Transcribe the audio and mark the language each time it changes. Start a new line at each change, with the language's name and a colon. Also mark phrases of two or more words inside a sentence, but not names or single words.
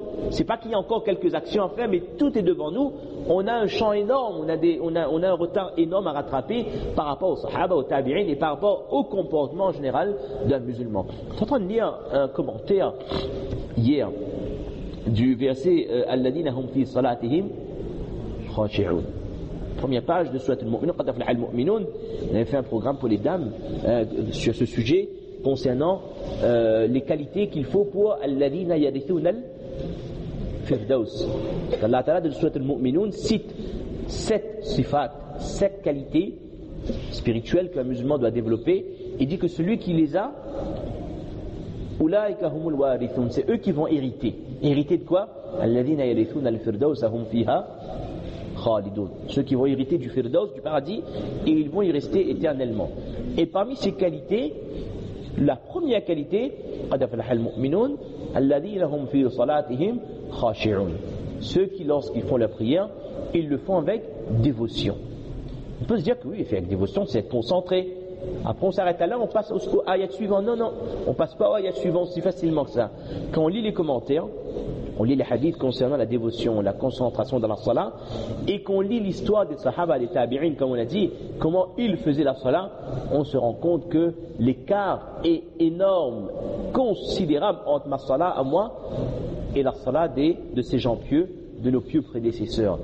French: C'est pas qu'il y a encore quelques actions à faire, mais tout est devant nous. On a un champ énorme, on a un retard énorme à rattraper par rapport aux Sahaba, aux Tabi'in et par rapport au comportement en général d'un musulman. Je suis en train de lire un commentaire hier du verset
Arabic: الذين هم في صلاتهم خاشعون.
French: Première page de Surat al-Mu'minun,
Arabic: قد أفلح المؤمنون.
French: On avait fait un programme pour les dames sur ce sujet concernant les qualités qu'il faut pour
Arabic: الذين يرثون الفردوس.
French: Allah Ta'ala de Surat al-Mu'minun cite 7 sifat, 7 qualités spirituelles qu'un musulman doit développer. Il dit que celui qui les a,
Arabic: أولئك هم الوارثون,
French: c'est eux qui vont hériter. Hériter de quoi?
Arabic: الذين يرثون الفردوس هم فيها خالدون.
French: Ceux qui vont hériter du firdaus, du paradis, et ils vont y rester éternellement. Et parmi ces qualités, la première qualité,
Arabic: قد أفلح المؤمنون الذين هم في صلاتهم خاشعون.
French: Ceux qui, lorsqu'ils font la prière, ils le font avec dévotion. On peut se dire que oui, faire avec dévotion, c'est être concentré. Après on s'arrête à là, on passe au ayat suivant. Non, on passe pas au ayat suivant si facilement que ça. Quand on lit les commentaires, on lit les hadiths concernant la dévotion, la concentration dans la salat, et qu'on lit l'histoire des sahaba, des tabi'in, comme on a dit, comment ils faisaient la salat, on se rend compte que l'écart est énorme, considérable entre ma salat à moi et la salat de ces gens pieux, de nos pieux prédécesseurs.